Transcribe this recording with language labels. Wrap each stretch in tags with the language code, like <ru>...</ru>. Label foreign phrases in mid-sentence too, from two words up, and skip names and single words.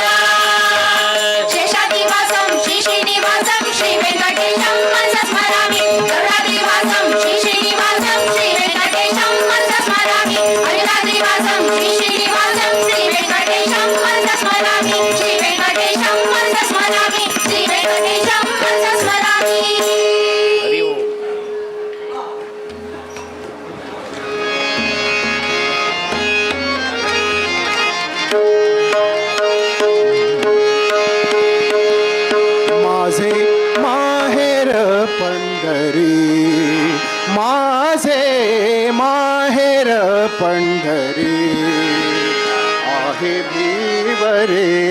<sa>ಶೇಷಾದ್ರಿವಾಸಂ ಶ್ರೀ ಶ್ರೀನಿವಾಸಂ ಶ್ರೀ ವೆಂಕಟೇಶಂ ಮನಸಾ ಸ್ಮರಾಮಿ ಗರುಡಾದ್ರಿವಾಸಂ ಶ್ರೀ ಶ್ರೀನಿವಾಸಂ ಶ್ರೀ ವೆಂಕಟೇಶಂ ಮನಸಾ ಸ್ಮರಾಮಿ ಅಂಜನಾದ್ರಿವಾಸಂ ಶ್ರೀ ಶ್ರೀನಿವಾಸಂ ಶ್ರೀ ವೆಂಕಟೇಶಂ ಮನಸಾ ಸ್ಮರಾಮಿ ಶ್ರೀ ವೆಂಕಟೇಶಂ ಮನಸಾ ಸ್ಮರಾಮಿ ಶ್ರೀ ವೆಂಕಟೇಶಂ ಮನಸಾ ಸ್ಮರಾಮಿ</sa> <mr>माझे माहेर पंढरी माझे माहेर पंढरी आहे भीवरे</mr>